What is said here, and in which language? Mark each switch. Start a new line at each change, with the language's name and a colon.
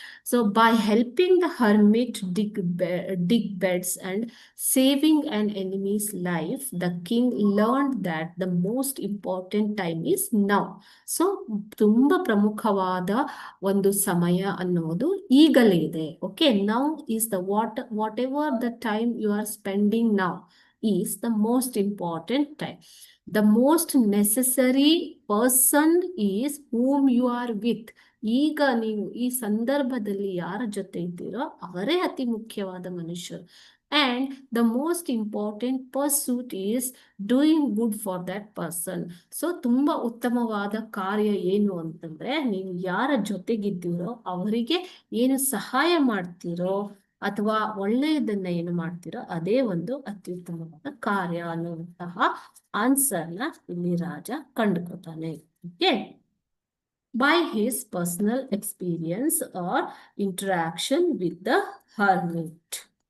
English: So by helping the hermit dig beds and saving an enemy's life, the king learned that the most important time is now.
Kannada: So ತುಂಬಾ ಪ್ರಮುಖವಾದ ಒಂದು ಸಮಯ ಅನ್ನೋದು ಈಗಲೇ ಇದೆ.
English: Okay, now is the whatever the time you are spending now is the most important time. The most necessary person is whom you are with.
Kannada: ಈಗ ನೀವು ಈ ಸಂದರ್ಭದಲ್ಲಿ ಯಾರ ಜೊತೆ ಇದ್ದೀರೋ ಅವರೇ ಅತಿ ಮುಖ್ಯವಾದ ಮನುಷ್ಯರು.
English: And the most important pursuit is doing good for that person.
Kannada: So ತುಂಬ ಉತ್ತಮವಾದ ಕಾರ್ಯ ಏನು ಅಂತಂದ್ರೆ, ನೀವು ಯಾರ ಜೊತೆಗಿದ್ದೀರೋ ಅವರಿಗೆ ಏನು ಸಹಾಯ ಮಾಡ್ತೀರೋ ಅಥವಾ ಒಳ್ಳೆಯದನ್ನ ಏನು ಮಾಡ್ತೀರೋ ಅದೇ ಒಂದು ಅತ್ಯುತ್ತಮವಾದ ಕಾರ್ಯ ಅನ್ನುವಂತಹ ಆನ್ಸರ್ನ ಇಲ್ಲಿ ರಾಜ ಕಂಡುಕೊತಾನೆ.
English: Okay, by his personal experience or interaction with the hermit.